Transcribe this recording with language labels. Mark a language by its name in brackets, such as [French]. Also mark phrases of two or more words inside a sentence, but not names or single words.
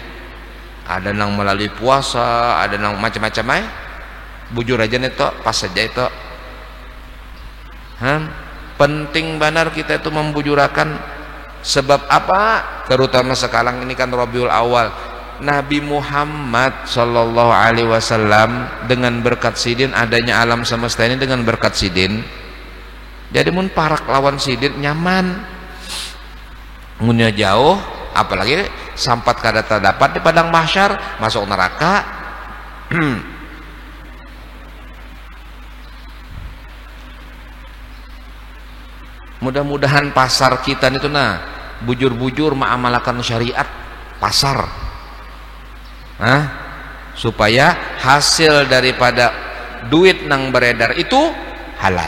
[Banjar] Ada nang melalui puasa, ada nang macam-macam bujur aja nih toh, pas saja itu. Penting benar kita itu membujurakan. [Indonesian] Sebab apa? Terutama sekarang ini kan Rabiul Awal. Nabi Muhammad [Arabic] صلى الله عليه وسلم [Indonesian] dengan berkat sidin, adanya alam semesta ini dengan berkat sidin. [Banjar] Jadi mun parak lawan sidin nyaman. Munnya jauh, apalagi sampat kada terdapat di padang mahsyar, masuk neraka. [Indonesian] Mudah-mudahan pasar kita itu bujur-bujur mengamalkan syariat pasar, supaya hasil daripada duit nang beredar itu halal.